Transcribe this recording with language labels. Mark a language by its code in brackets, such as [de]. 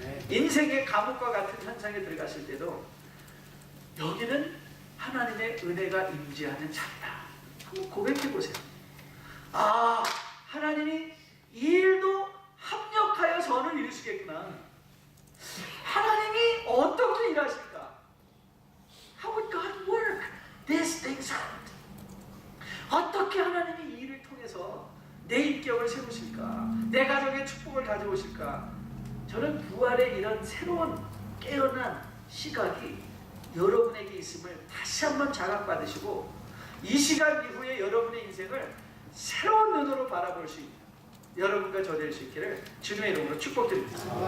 [ko] 인생의 감옥과 같은 현상에 들어갔을 때도 여기는 하나님의 은혜가 임재하는 자리다. 한번 고백해보세요. 아, 하나님이 이 일도 합력하여 선을 이루시겠구나. 하나님이 어떻게 일하실까? [en] How would God work these things out? [ko] 어떻게 하나님이 이 일을 통해서 내 인격을 세우실까? 내 가정의 축복을 가져오실까? 저는 부활의 이런 새로운 깨어난 시각이 여러분에게 있음을 다시 한번 자각받으시고, 이 시간 이후에 여러분의 인생을 새로운 눈으로 바라볼 수 있는 여러분과 저 될 수 있기를 주님의 이름으로 축복드립니다.